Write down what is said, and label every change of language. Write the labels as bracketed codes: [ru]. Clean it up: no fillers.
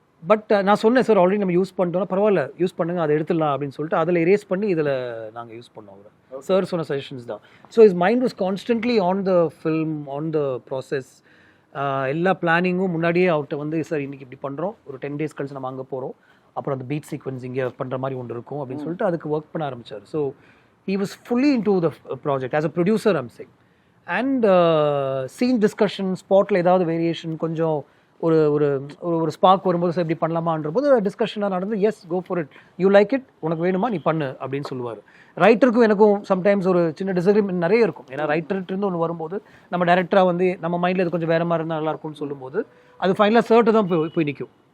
[ta] But நான் சொன்னேன் sir already நம்ம யூஸ் பண்ணிட்டோம்னா பரவாயில்ல யூஸ் பண்ணுங்க, அதை எடுத்துடலாம் அப்படின்னு சொல்லிட்டு அதில் எரேஸ் பண்ணி இதில் நாங்கள் யூஸ் பண்ணோம். அவர் சார் சொன்ன சஜஷன்ஸ் தான். [en] So his mind was constantly on the film, on the process. [ta] எல்லா பிளானிங்கும் முன்னாடியே அவர்கிட்ட வந்து சார் இன்றைக்கி இப்படி பண்ணுறோம், ஒரு 10 days கழிச்சு நம்ம அங்கே போகிறோம், அப்புறம் அந்த பீட் சீக்வன்ஸ் இங்கே பண்ணுற மாதிரி ஒன்று இருக்கும் அப்படின்னு சொல்லிட்டு அதுக்கு ஒர்க் பண்ண ஆரம்பித்தார். [en] So he was fully into the project as a producer, I'm saying. And scene discussion, [ta] ஸ்பாட்டில் ஏதாவது வேரியேஷன் கொஞ்சம் ஒரு ஒரு ஒரு ஸ்பார்க் வரும்போது எப்படி பண்ணலாமான்ற போது டிஸ்கஷனாக நடந்து [en] yes go for it, you like it, [ta] உனக்கு வேணுமா நீ பண்ணு அப்படின்னு சொல்லுவார். ரைட்டருக்கும் எனக்கும் சம்டைம்ஸ் ஒரு சின்ன டிசக்ரிமெண்ட் நிறைய இருக்கும். ஏன்னா ரைட்டர்கிட்ட ஒன்று வரும்போது நம்ம டேரக்டராக வந்து நம்ம மைண்டில் இது கொஞ்சம் வேறு மாதிரி இருந்தால் நல்லாயிருக்கும்னு சொல்லும்போது அது ஃபைனலாக சர்ட்டு தான் போய் நிற்கும்.